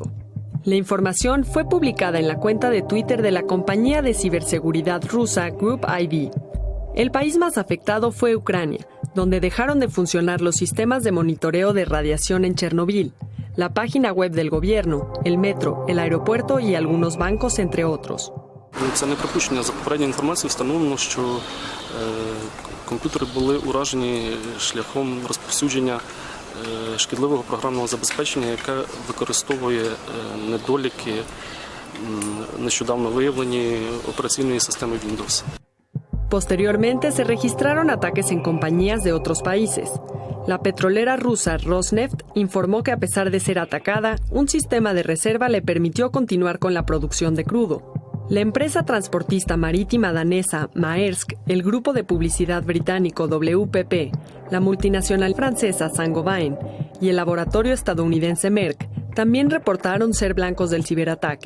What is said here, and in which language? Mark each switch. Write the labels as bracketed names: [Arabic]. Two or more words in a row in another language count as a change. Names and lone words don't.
[Spanish] La información fue publicada en la cuenta de Twitter de la compañía de ciberseguridad rusa Group ID. El país más afectado fue Ucrania, donde dejaron de funcionar los sistemas de monitoreo de radiación en Chernobyl, la página web del gobierno, el metro, el aeropuerto y algunos bancos, entre otros. [Ukrainian] Це не припущення. За попередньою інформацією встановлено, що комп'ютери були уражені шляхом розповсюдження шкідливого програмного забезпечення, яке використовує недоліки нещодавно виявлені операційної системи Windows. [Spanish] Posteriormente se registraron ataques en compañías de otros países. La petrolera rusa Rosneft informó que a pesar de ser atacada, un sistema de reserva le permitió continuar con la producción de crudo. La empresa transportista marítima danesa Maersk, el grupo de publicidad británico WPP, la multinacional francesa Saint-Gobain y el laboratorio estadounidense Merck también reportaron ser blancos del ciberataque.